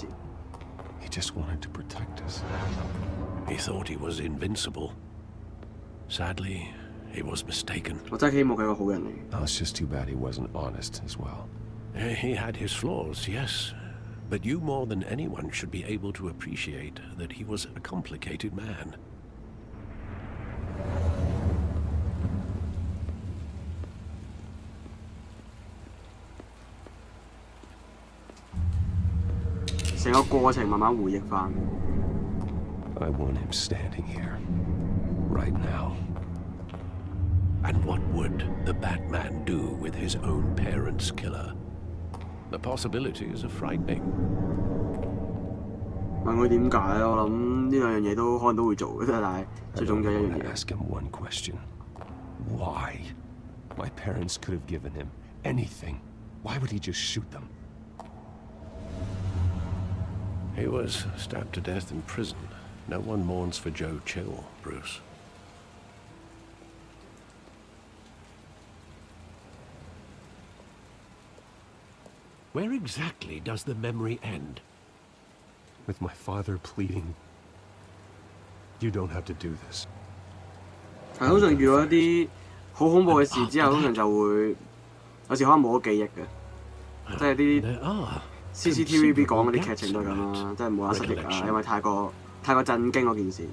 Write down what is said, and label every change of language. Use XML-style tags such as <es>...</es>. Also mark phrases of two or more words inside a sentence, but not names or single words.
<en>He just wanted to protect us. He thought he was invincible. Sadly, he was mistaken.</en> <yue>我真係希望佢係個好人嚟。</yue> <en>Oh, it's just too bad he wasn't honest as well. He had his flaws, yes. But you more than anyone should be able to appreciate that he was a complicated man.</en> <yue>成個過程慢慢回憶翻。</yue> <en>I want him standing here, right now. And what would the Batman do with his own parents' killer? The possibilities are frightening.</en> <yue>問佢點解咧？我諗呢兩樣嘢都可能都會做嘅，但係最重要一樣嘢。</yue> <en>Ask him one question. Why? My parents could have given him anything. Why would he just shoot them? He was stabbed to death in prison. No one mourns for Joe Chill, Bruce. Where exactly does the memory end? With my father pleading, you don't have to do this.</en> <yue>係通常遇到一啲好恐怖嘅事之後，通常就會有時可能冇咗記憶嘅，即係啲 CCTV 講嗰啲劇情都係咁啦，即係冇得失憶啊，因為太過震驚嗰件事。</yue>